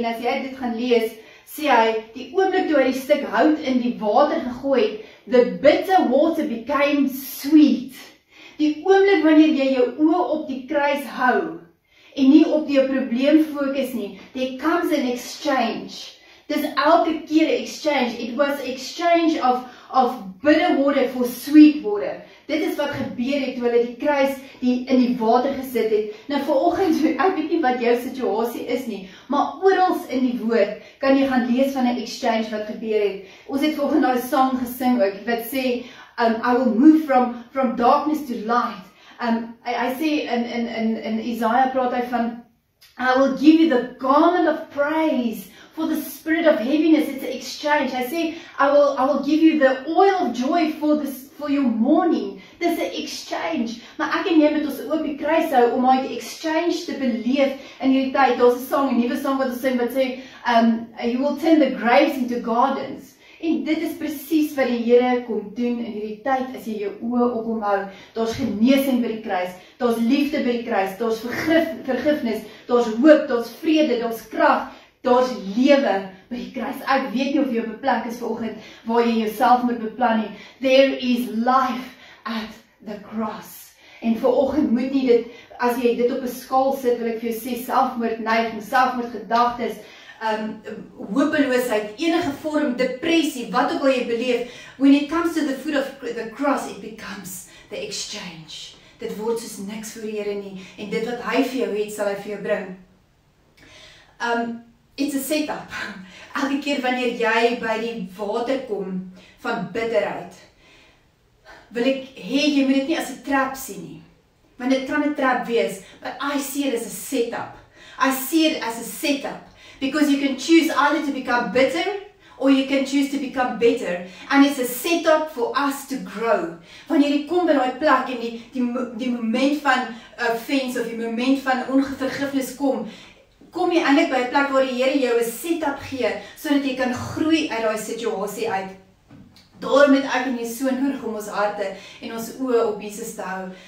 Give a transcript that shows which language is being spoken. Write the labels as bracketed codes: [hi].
[af] En as jy dit gaan lees, sê hy, die oomblik toe hy die stuk hout in die water gegooi het, [en] the bitter water became sweet. [af] Die oomblik wanneer jy jou oë op die kruis hou, en nie op jou probleem fokus nie, [en] there comes an exchange. [af] Dis elke keer 'n exchange. [en] It was exchange of bitter water for sweet water. [af] Dit is wat gebeur het toe hulle die kruis in die water gesit het. Nou vanoggend, ek weet nie wat jou situasie is nie, maar oral in die woord kan jy gaan lees van 'n exchange wat gebeur het. Ons het vanoggend daai sang gesing ook wat sê [en] I will move from darkness to light. [af] Hy sê in Isaiah praat hy van [en] I will give you the garment of praise for the spirit of heaviness. It's an exchange. I say, I will give you the oil of joy for your mourning. [af] Dis 'n exchange. Maar ek en jy moet ons op die kruis hou om daai exchange te beleef in hierdie tyd. Daar's 'n song, 'n nuwe song wat ons sing wat sê, [en] you will turn the graves into gardens. [af] En dit is presies wat die Here kom doen in hierdie tyd as jy jou oë op hom hou. Daar's genesing by die kruis, daar's liefde by die kruis, daar's vergifnis, daar's hoop, daar's vrede, daar's krag, daar's lewe by die kruis. Ek weet nie of jy op 'n plek is vanoggend waar jy jouself moet beplan nie. [en] There is life at the cross. [af] En vanoggend moet nie dit, as jy dit op 'n skaal sit, wil ek vir jou sê, selfmoordneiging, selfmoordgedagtes, hopeloosheid, enige vorm, depressie, wat ook al jy beleef, [en] when it comes to the foot of the cross, it becomes the exchange. [af] Dit word soos niks voor die Here nie, en dit wat hy vir jou het, sal hy vir jou bring. [en] It's a setup. [af] Elke keer wanneer jy by die water kom van bitterheid, wil ek hê jy moet dit nie as 'n trap sien nie. Want dit kan 'n trap wees, [en] but I see it as a setup. I see it as a setup. Because you can choose either to become bitter or you can choose to become better. And it's a setup for us to grow. [af] Wanneer jy kom by daai plek en die moment van offense of die moment van onvergifnis kom jy eintlik by 'n plek waar die Here jou 'n setup gee sodat jy kan groei uit daai situasie uit. Daarom het ek en jy so nodig om ons harte en ons oë op Jesus te hou.